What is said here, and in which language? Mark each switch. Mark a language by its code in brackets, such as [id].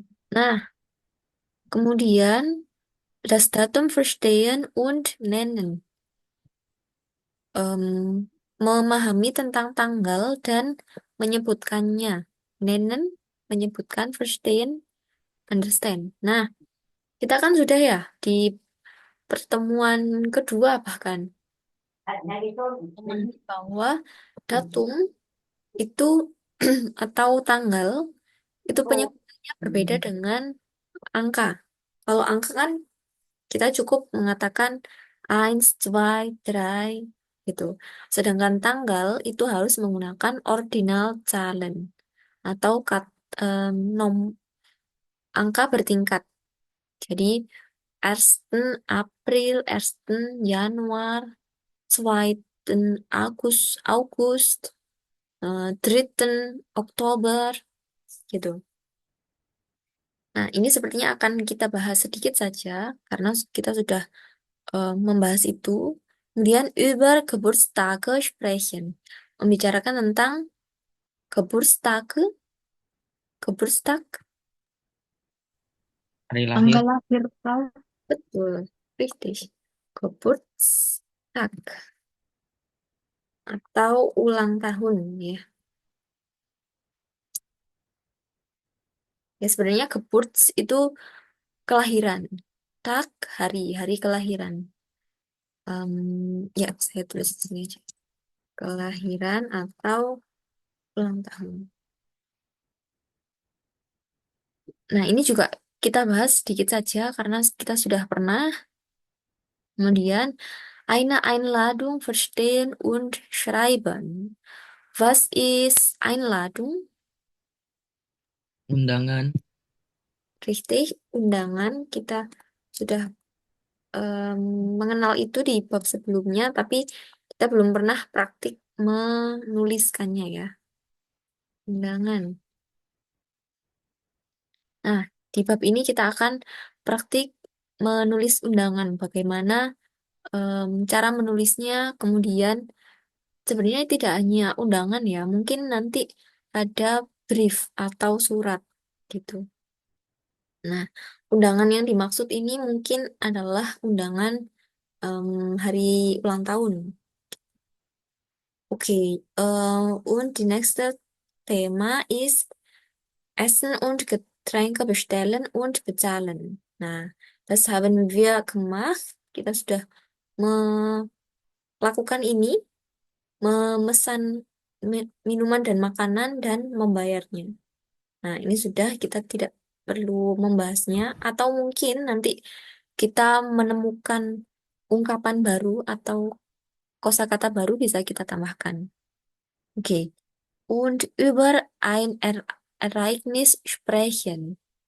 [id] Nah, kemudian [de] das Datum verstehen und nennen. [id] Em, memahami tentang tanggal dan menyebutkannya. Nennen, menyebutkan, verstehen, understand. Nah, kita kan sudah ya di pertemuan kedua bahkan bahwa datum itu atau tanggal itu penyebutannya berbeda dengan angka. Kalau angka kan kita cukup mengatakan eins, zwei, drei gitu. Sedangkan tanggal itu harus menggunakan ordinal Zahlen atau nom angka bertingkat. Jadi 1. April, 1. Januar, 2. August, 3. Oktober, gitu. Nah, ini sepertinya akan kita bahas sedikit saja karena kita sudah membahas itu. [de] Kemudian über Geburtstage sprechen. [id] Membicarakan tentang Geburtstage, Geburtstag, Hari Tanggal lahir. lahir, Frau. betul, richtig. Geburtstag atau ulang tahun ya. Ya sebenarnya Geburts itu kelahiran. Tag, hari kelahiran. Ya saya tulis di sini aja. Kelahiran atau ulang tahun. Nah, ini juga kita bahas sedikit saja karena kita sudah pernah. [de] Kemudian, eine Einladung verstehen und schreiben. Was ist Einladung? [id] Undangan. Richtig, undangan. Kita sudah mengenal itu di bab sebelumnya, tapi kita belum pernah praktik menuliskannya ya. Undangan. Nah, di bab ini kita akan praktik menulis undangan. Bagaimana cara menulisnya, kemudian sebenarnya tidak hanya undangan ya, mungkin nanti ada brief atau surat gitu. Nah, undangan yang dimaksud ini mungkin adalah undangan hari ulang tahun. [de] Oke, und die nächste Thema ist Essen und Getränke bestellen und bezahlen. Nah, das haben wir gemacht. [id] Kita sudah melakukan ini, memesan minuman dan makanan dan membayarnya. Nah, ini sudah kita tidak perlu membahasnya atau mungkin nanti kita menemukan ungkapan baru atau kosakata baru bisa kita tambahkan. Oke. [de] Und über ein Ereignis sprechen.